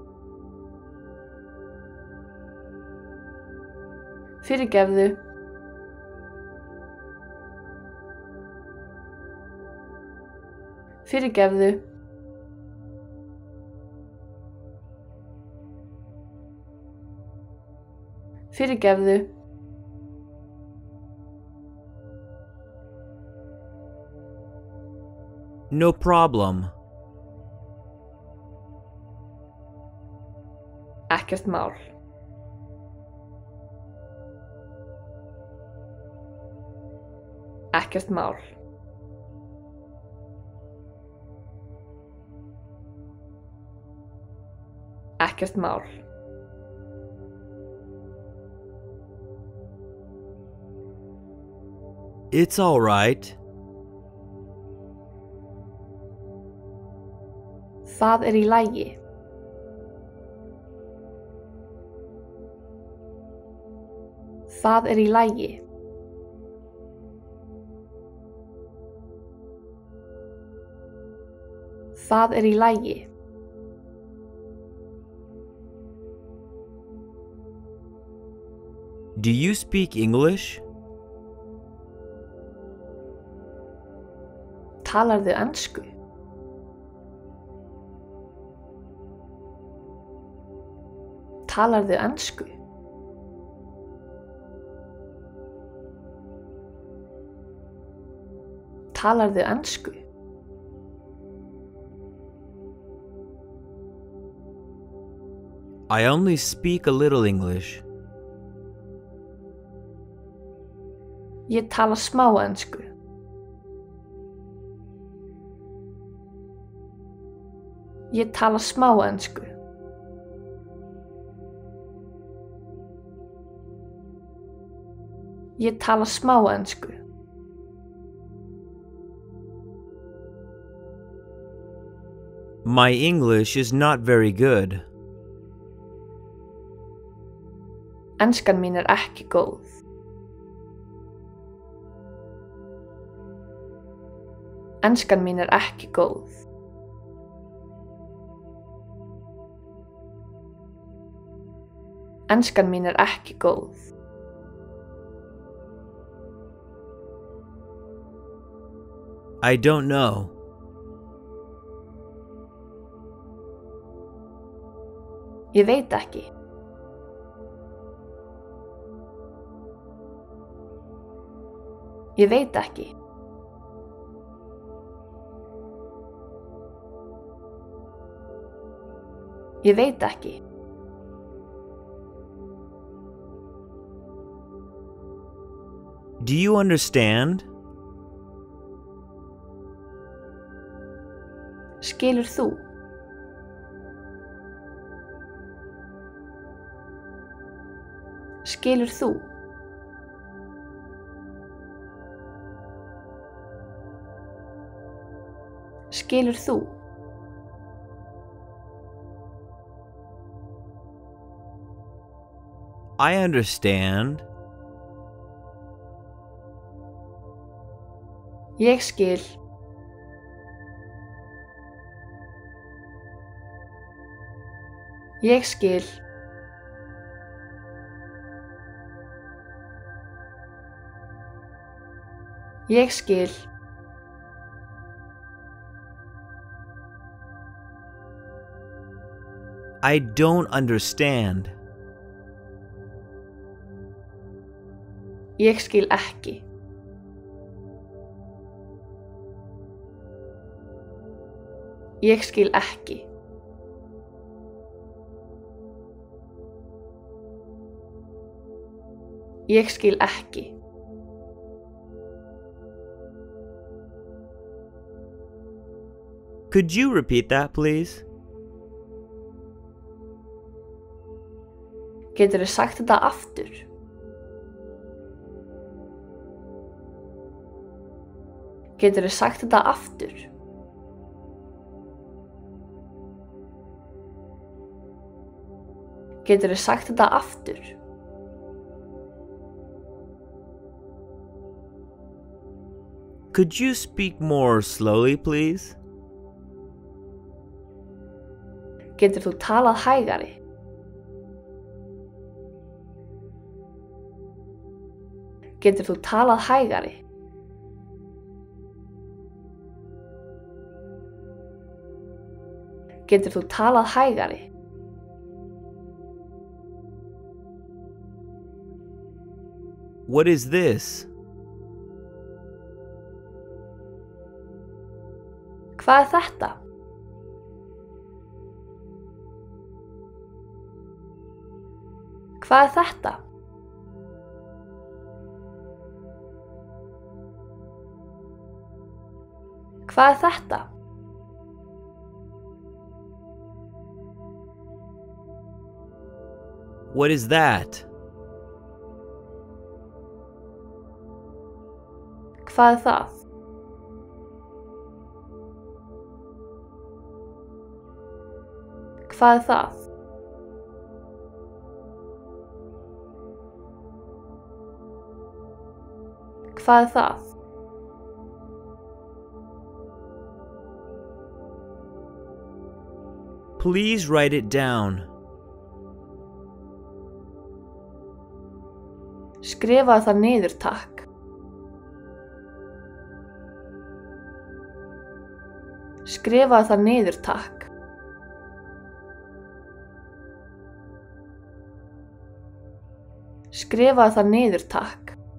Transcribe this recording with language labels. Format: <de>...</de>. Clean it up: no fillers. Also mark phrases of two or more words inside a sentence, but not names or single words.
<is>Fyrirgefðu. Fyrirgefðu. Fyrirgefðu.</is> <en>No problem.</en> <is>Ekkert mál. Ekkert mál. Ekkert mál.</is> <en>It's all right.</en> <is>Það er í lagi. Það er í lagi. Það er í lagi.</is> <en>Do you speak English?</en> <is>Talarðu ensku? Talarðu ensku? Talarðu ensku?</is> <en>I only speak a little English.</en> <is>Ég tala smá ensku. Ég tala smá ensku. Ég tala smá ensku.</is> <en>My English is not very good.</en> <is>Enskan mín er ekki góð. Enskan mín er ekki góð. Enskan mín er ekki góð.</is> <en>I don't know.</en> <is>Ég veit ekki. Ég veit ekki. Ég veit ekki.</is> <en>Do you understand?</en> <is>Skilur þú? Skilur þú? Skilur þú?</is> <en>I understand.</en> <is>Ég skil. Ég skil. Ég skil.</is> <en>I don't understand.</en> <is>Ég skil ekki. Ég skil ekki. Ég skil ekki.</is> <en>Could you repeat that, please?</en> <is>Geturðu sagt þetta aftur? Geturðu sagt þetta aftur? Geturðu sagt þetta aftur?</is> <en>Could you speak more slowly, please?</en> <is>Getur þú talað hægari? Getur þú talað hægari? Getur þú talað hægari?</is> <en>What is this?</en> <is>Hvað er þetta? Hvað er þetta? Hvað er þetta?</is> <en>What is that?</en> <is>Hvað er það? Hvað er það? Hvað er það?</is> <en>Please write it down.</en> <is>Skrifaðu það niður, takk. Skrifaðu það niður, takk. Skrifaðu það niður, takk.</is>